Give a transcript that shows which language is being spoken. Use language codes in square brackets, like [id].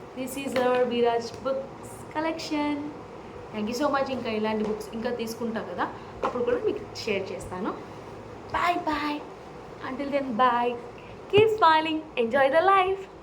[en] This is our Viraj books collection. Thank you so much. [te] ఇంకా ఇలాంటి books ఇంకా తీసుకుంటా కదా, అప్పుడు కూడా మీకు షేర్ చేస్తాను. [en] Bye bye. Until then, bye. Keep smiling. Enjoy the life.